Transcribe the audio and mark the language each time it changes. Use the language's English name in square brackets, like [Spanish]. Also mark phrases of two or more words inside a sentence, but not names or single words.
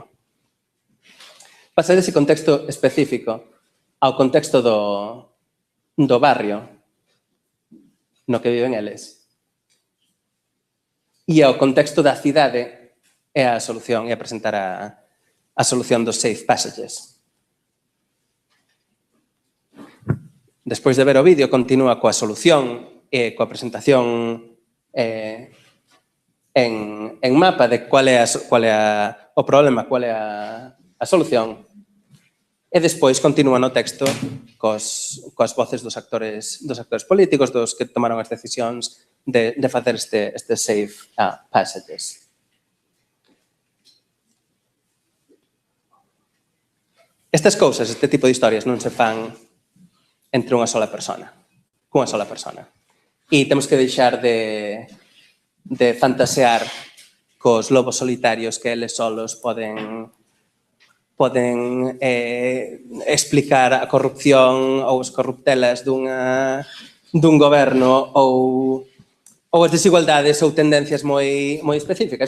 [Galician] Pasa dese contexto específico ao contexto do barrio no que viven eles. E ao contexto da cidade é a solución, é a presentar a solución dos [English] safe passages. [Galician] Despois de ver o vídeo, continúa coa solución e coa presentación en mapa de cual é o problema, cual é a solución. E despois continúa no texto coas voces dos actores políticos, dos que tomaron as decisións de facer este [English] safe passages. [Galician] Estas cousas, este tipo de historias non se fan entre unha sola persona, cunha sola persona. E temos que deixar de fantasear cos lobos solitarios que eles solos poden explicar a corrupción ou as corruptelas dun goberno ou as desigualdades ou tendencias moi específicas.